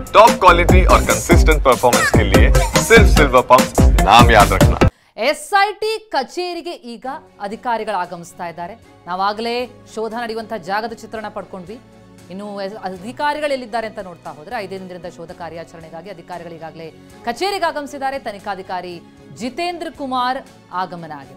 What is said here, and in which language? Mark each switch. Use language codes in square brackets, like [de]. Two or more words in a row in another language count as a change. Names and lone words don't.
[en] top quality [hi] और [en] consistent performance [hi] के लिए सिर्फ सिल्वर पंप नाम याद रखना। [kn] ಎಸ್ಐಟಿ ಕಚೇರಿಗೆ ಈಗ ಅಧಿಕಾರಿಗಳು ಆಗಮಿಸ್ತಾ ಇದ್ದಾರೆ. ನಾವಾಗಲೇ ಶೋಧ ನಡೆಯುವಂತ ಜಾಗದ ಚಿತ್ರಣ ಪಡ್ಕೊಂಡ್ವಿ. ಇನ್ನು ಅಧಿಕಾರಿಗಳು ಎಲ್ಲಿದ್ದಾರೆ ಅಂತ ನೋಡ್ತಾ ಹೋದ್ರೆ 5 ದಿನದಿಂದ ಶೋಧ ಕಾರ್ಯಾಚರಣೆಗಾಗಿ ಅಧಿಕಾರಿಗಳು ಈಗಾಗಲೇ ಕಚೇರಿಗೆ ಆಗಮಿಸಿದ್ದಾರೆ. ತನಿಖಾಧಿಕಾರಿ ಜಿತೇಂದ್ರ ಕುಮಾರ್ ಆಗಮನ ಆಗಿದೆ.